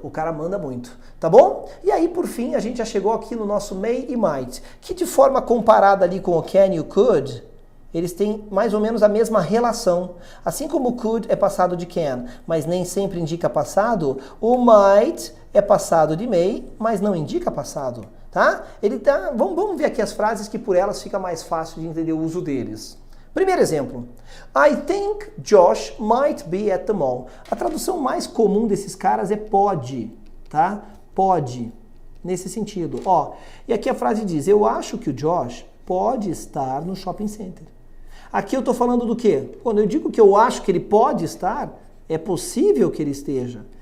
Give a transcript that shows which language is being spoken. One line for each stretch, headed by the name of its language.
Portuguese: O cara manda muito, tá bom? E aí, por fim, a gente já chegou aqui no nosso may e might, que de forma comparada ali com o can e o could, eles têm mais ou menos a mesma relação. Assim como o could é passado de can, mas nem sempre indica passado, o might é passado de may, mas não indica passado, tá? Vamos ver aqui as frases que por elas fica mais fácil de entender o uso deles. Primeiro exemplo.
English: I think Josh might be at the mall.
Portuguese: A tradução mais comum desses caras é pode, tá? Pode, nesse sentido. Ó, e aqui a frase diz, eu acho que o Josh pode estar no shopping center. Aqui eu tô falando do quê? Quando eu digo que eu acho que ele pode estar, é possível que ele esteja.